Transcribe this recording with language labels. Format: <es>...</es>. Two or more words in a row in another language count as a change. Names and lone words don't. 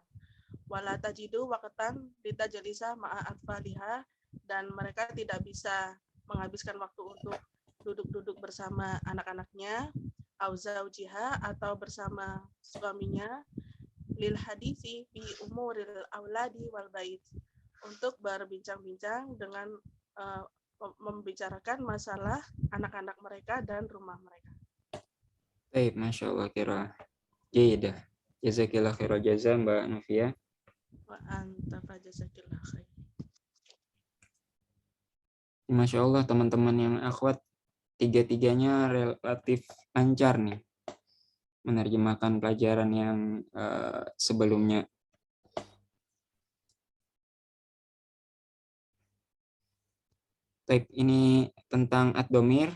<ar>ولا تجد وقتا لتجلس مع أطفالها,</ar> <id>dan mereka tidak bisa menghabiskan waktu untuk duduk-duduk bersama anak-anaknya,</id> <ar>أو زوجها,</ar> <id>atau bersama suaminya,</id> <ar>للحديث في أمور الأولاد والبيت,</ar> <id>untuk berbincang-bincang dengan membicarakan masalah anak-anak mereka dan rumah mereka. Baik,</id> <ar>ما شاء الله, قراءة جيدة. جزاكِ الله خير الجزاء Mbak Novia. وأنت فجزاكِ الله خير. ما شاء الله,</ar> <id>teman-teman yang akhwat, tiga-tiganya relatif lancar nih menerjemahkan pelajaran yang sebelumnya. Baik, ini tentang ad-dhamir.</id>